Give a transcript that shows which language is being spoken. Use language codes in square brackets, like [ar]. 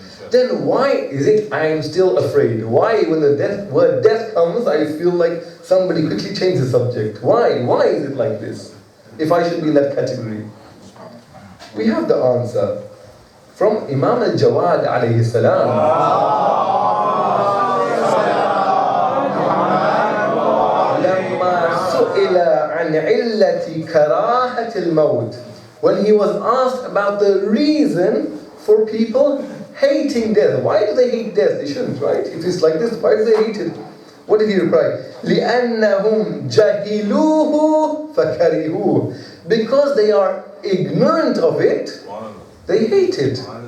[en] Then why is it I am still afraid? Why when the word death comes, I feel like somebody quickly change the subject? Why? Why is it like this? If I should be in that category? We have the answer from Imam al-Jawad alayhi salam. [ar] لما سئل عن علة كراهة الموت. [en] When he was asked about the reason for people hating death. Why do they hate death? They shouldn't, right? If it's like this, why do they hate it? What did he reply? [ar] لِأَنَّهُمْ جَهِلُوهُ فَكَرِهُوهُ. [en] Because they are ignorant of it, they hate it.